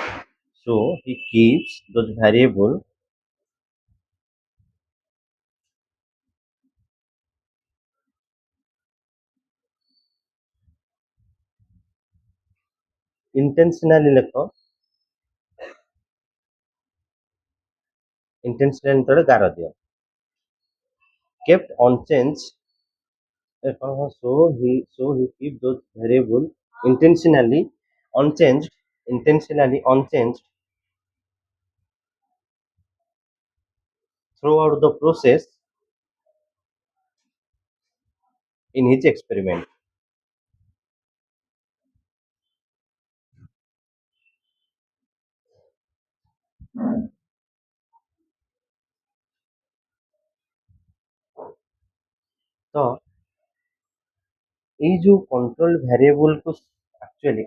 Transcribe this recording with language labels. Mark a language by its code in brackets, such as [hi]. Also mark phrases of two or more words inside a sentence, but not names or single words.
[or] intentionally ଲେଖ, intentionally ତଳେ ଗାର ଦିଅ, [en] kept unchanged so he keep those variable intentionally unchanged throughout the process in his experiment। [or] ତ ଏଇ ଯୋଉ କଣ୍ଟ୍ରୋଲ ଭ୍ୟାରିଏବଲକୁ ଆକ୍ଚୁଆଲି